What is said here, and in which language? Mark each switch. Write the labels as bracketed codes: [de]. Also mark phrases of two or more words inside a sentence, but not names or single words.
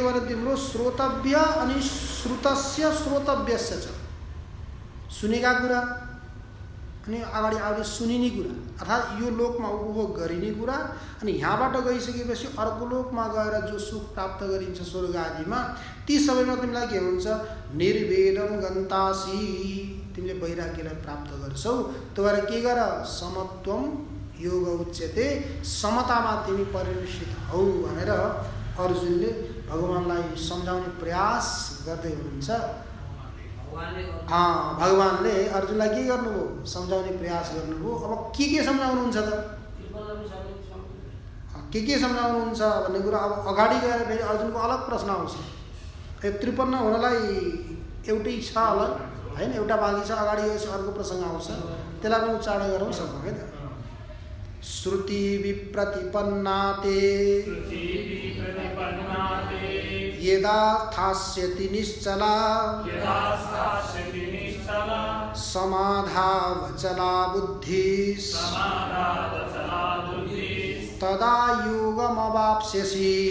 [ne] भने तिम्रो श्रोतव्य अनि [sa] श्रुतस्य श्रोतव्यस्य [ne] छ, सुनेका कुरा अनि अगाडि आउने सुनिने कुरा, अर्थात् यो लोकमा उपभोग गरिने कुरा, अनि यहाँबाट गइसकेपछि अर्को लोकमा गएर जो सुख प्राप्त गरिन्छ स्वर्ग आदिमा, ती सबैमा तिमीलाई के हुन्छ, [sa] निर्वेदं गन्तासि, [ne] तिमीले वैराग्यलाई प्राप्त गर्छौ। त्यो भएर के गर, [sa] समत्वम योग उच्यते, [ne] समतामा तिमी परिनिष्ठित हौ भनेर अर्जुनले भगवानलाई सम्झाउने प्रयास गर्दै हुनुहुन्छ। भगवानले अर्जुनलाई के गर्नुभयो, सम्झाउने प्रयास गर्नुभयो। अब के सम्झाउनुहुन्छ त, के सम्झाउनुहुन्छ भन्ने कुरा अब अगाडि गएर फेरि अर्जुनको अलग प्रश्न आउँछ। 53 हुनलाई एउटै छ होला हैन, एउटा बाँकी छ, अगाडि गएपछि अर्को प्रसङ्ग आउँछ, त्यसलाई पनि उच्चारण गरौँ सकौँ है त। [sa] श्रुति विप्रतिपन्ना ते यदा थास्यति निश्चला समाधावचला बुद्धिः तदा योगमवाप्स्यसि।